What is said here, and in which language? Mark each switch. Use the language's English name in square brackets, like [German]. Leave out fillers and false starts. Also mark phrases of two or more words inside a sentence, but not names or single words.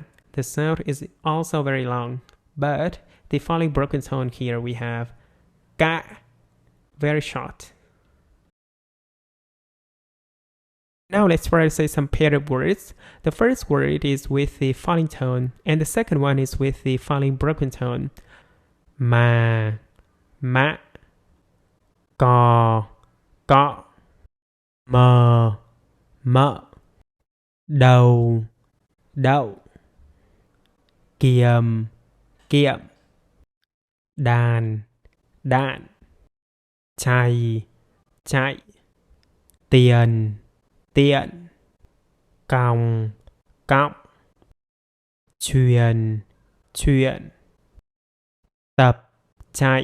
[English] The sound is also very long. But the falling broken tone here we have ca. Very short. Now let's try to say some paired words. The first word is with the falling tone, and the second one is with the falling broken tone. [Vietnamese] Ma, ma, co, mờ, mợ, đầu, đậu, kiềm, kiệm, đàn, đạn, chạy, chạy, tiền, tiện, còng, cọng, truyền, chuyện, tập, chạy,